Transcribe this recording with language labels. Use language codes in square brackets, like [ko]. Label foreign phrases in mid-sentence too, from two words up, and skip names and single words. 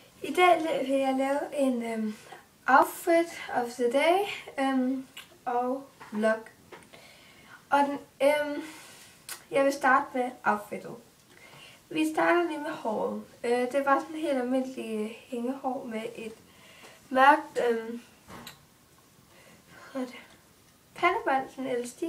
[da] I dag vil jeg lave en [en] outfit of the day [da] og vlog. Og jeg vil starte med outfittet. Vi starter lige med håret. Det var sådan helt almindelig hængehår med et mørkt pandebånd, sådan en elastik.